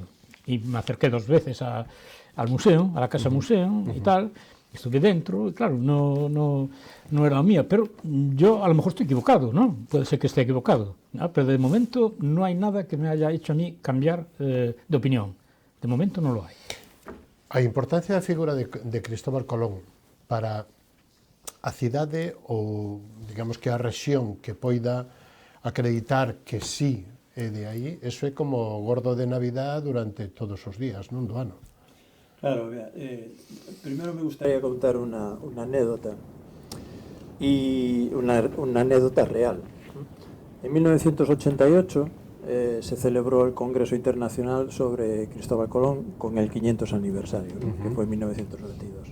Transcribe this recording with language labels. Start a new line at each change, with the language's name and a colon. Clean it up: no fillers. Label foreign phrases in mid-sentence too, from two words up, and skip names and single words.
Spanish: Y me acerqué 2 veces al museo, a la Casa Museo y tal, estuve dentro, y claro, no era la mía, pero yo a lo mejor estoy equivocado, ¿no? Puede ser que esté equivocado, ¿no? Pero de momento no hay nada que me haya hecho a mí cambiar de opinión. De momento no lo hay.
Galician: A importancia da figura de Cristóbal Colón para a cidade ou, digamos que a rexión que poida acreditar que sí é de aí, eso é como gordo de Navidad durante todos os días, non, do ano.
Spanish: Claro, primero me gustaría contar una anécdota, y una anécdota real. En 1988 se celebró el Congreso Internacional sobre Cristóbal Colón con el 500 aniversario, que fue en 1992.